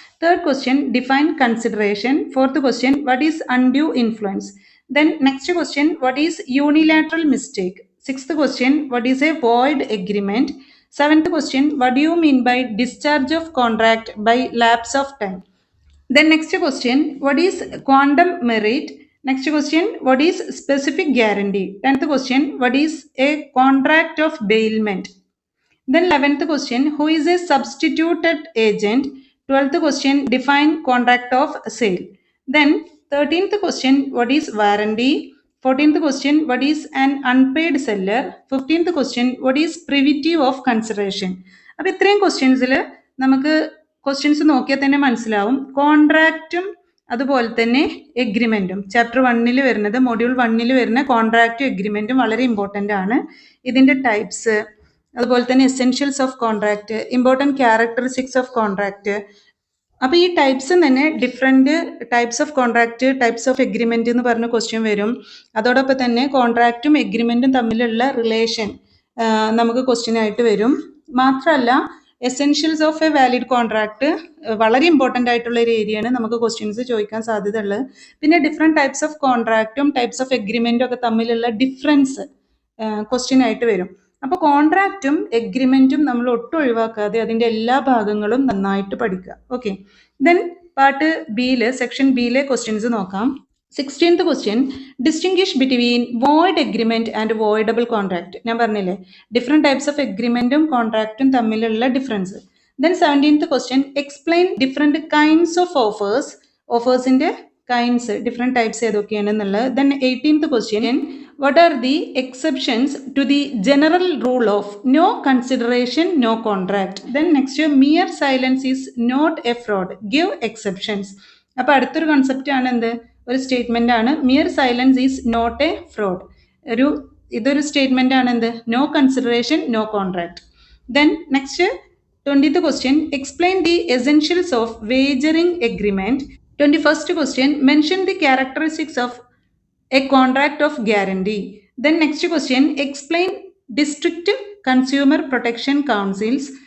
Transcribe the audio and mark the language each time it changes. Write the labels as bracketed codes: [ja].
[en] Third question define consideration. Fourth question what is undue influence. Then next question what is unilateral mistake. Sixth question what is a void agreement. Seventh question what do you mean by discharge of contract by lapse of time. Then next question, what is quantum merit? Next question, what is specific guarantee? 10th question, what is a contract of bailment? Then 11th question, who is a substituted agent? 12th question, define contract of sale. Then 13th question, what is warranty? 14th question, what is an unpaid seller? 15th question, what is privity of consideration? [ml] അപ്പോൾ ഇത്രയും ക്വസ്റ്റ്യൻസിൽ നമുക്ക് questions നോക്കിയാൽ തന്നെ മനസ്സിലാവും. കോൺട്രാക്റ്റും അതുപോലെ തന്നെ എഗ്രിമെൻറ്റും chapter 1 വരുന്നത്, module 1 വരുന്ന കോൺട്രാക്റ്റും എഗ്രിമെൻറ്റും വളരെ ഇമ്പോർട്ടൻ്റ് ആണ്. ഇതിൻ്റെ ടൈപ്സ്, അതുപോലെ തന്നെ [en] Essentials of contract, important characteristics of contract. [ml] അപ്പോൾ ഈ ടൈപ്സ് തന്നെ [en] different types of contract, types of agreement [ml] എന്ന് പറഞ്ഞ ക്വസ്റ്റ്യൻ വരും. അതോടൊപ്പം തന്നെ കോൺട്രാക്റ്റും എഗ്രിമെൻറ്റും തമ്മിലുള്ള റിലേഷൻ നമുക്ക് ക്വസ്റ്റ്യനായിട്ട് വരും. മാത്രമല്ല [en] essentials of a valid contract [ml] വളരെ ഇമ്പോർട്ടൻ്റ് ആയിട്ടുള്ള ഒരു ഏരിയയാണ്, നമുക്ക് ക്വസ്റ്റ്യൻസ് ചോദിക്കാൻ സാധ്യതയുള്ളത്. പിന്നെ different types of കോൺട്രാക്റ്റും types of എഗ്രിമെൻറ്റും ഒക്കെ തമ്മിലുള്ള ഡിഫറൻസ് ക്വസ്റ്റ്യൻ ആയിട്ട് വരും. അപ്പോൾ കോൺട്രാക്റ്റും എഗ്രിമെൻറ്റും നമ്മൾ ഒട്ടും ഒഴിവാക്കാതെ അതിൻ്റെ എല്ലാ ഭാഗങ്ങളും നന്നായിട്ട് പഠിക്കുക. ഓക്കെ, ദെൻ പാർട്ട് ബിയിൽ, സെക്ഷൻ ബിയിലെ ക്വസ്റ്റ്യൻസ് നോക്കാം. [en] 16th question, distinguish between void agreement and voidable contract. [ml] ഞാൻ പറഞ്ഞില്ലേ ഡിഫറെൻറ്റ് ടൈപ്സ് ഓഫ് എഗ്രിമെൻറ്റും കോൺട്രാക്റ്റും തമ്മിലുള്ള difference. [en] Then 17th question, explain different kinds of offers. [ml] ഓഫേഴ്സിൻ്റെ kinds, different types ഏതൊക്കെയാണെന്നുള്ളത്. [en] Then 18th question, what are the exceptions to the general rule of no consideration, no contract. Then next, mere silence is not a fraud, give exceptions. [ml] അപ്പോൾ അടുത്തൊരു concept ആണ് എന്ത്, ഒരു statement ആണ് [en] Mere silence is not a fraud. [ml] ഇതൊരു statement ആണ് എന്ത്, [en] No consideration, no contract. Then next 20th question, explain the essentials of wagering agreement. 21st question, mention the characteristics of a contract of guarantee. Then next question, explain district consumer protection councils.